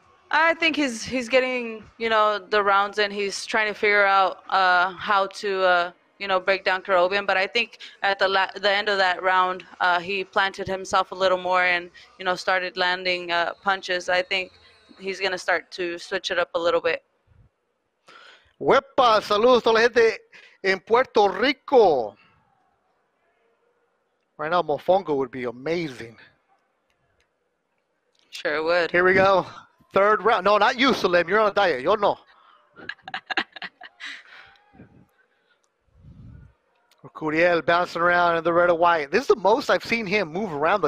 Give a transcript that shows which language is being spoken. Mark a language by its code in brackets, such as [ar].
[en] I think he's getting, you know, the rounds, and he's trying to figure out how to, you know, break down Kerobyan. But I think at the end of that round, he planted himself a little more and, you know, started landing punches. I think he's going to start to switch it up a little bit. [es] Huepa, saludos a toda la gente en Puerto Rico. [en] Right now, Mofongo would be amazing. Sure would. Here we go. Third round. No, not you, Salim. You're on a diet. [es] Yo no. [en] Curiel bouncing around in the red and white. This is the most I've seen him move around, though.